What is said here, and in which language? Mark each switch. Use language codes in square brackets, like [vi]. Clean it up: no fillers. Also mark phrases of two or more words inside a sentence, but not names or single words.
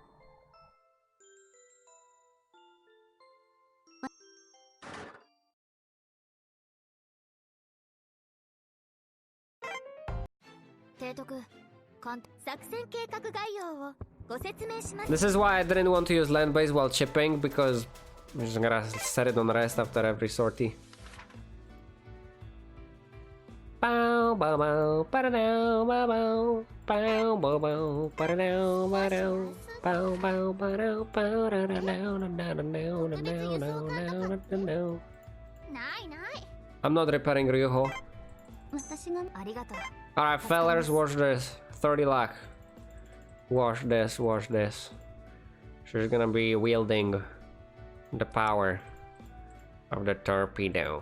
[en] This is why I didn't want to use land base while chipping, because I'm just gonna set it on rest after every sortie. Bow bow bow ba-da-dow bow bow bow bow bow ba-da-dow ba-dow bow bow ba-dow ba-da-dow. I'm not repairing Ryuho. Alright, fellers, watch this. 30 lakh. Watch this, watch this. She's gonna be wielding the power of the torpedo.